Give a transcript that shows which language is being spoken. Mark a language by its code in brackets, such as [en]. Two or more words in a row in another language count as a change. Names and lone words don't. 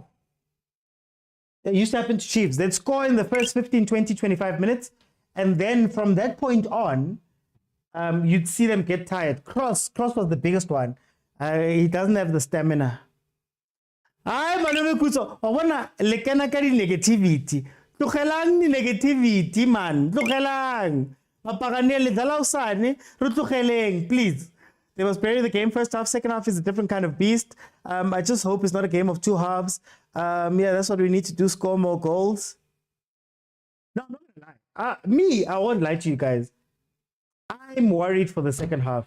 [en] It used to happen to Chiefs. They'd score in the first 15, 20, 25 minutes. And then from that point on, you'd see them get tired. Cross was the biggest one. He doesn't have the stamina. [st] Ay, Malome Kutso, [en] I wanna [st] lekana ka di negativity. Tlogelang di negativity, man. Tlogelang. Mapaganele dala usane, re tlogeleng, [en] please. They must bury the game. First half, second half is a different kind of beast. I just hope it's not a game of two halves. Yeah, that's what we need to do, score more goals. No, I'm not gonna lie. I won't lie to you guys. I'm worried for the second half.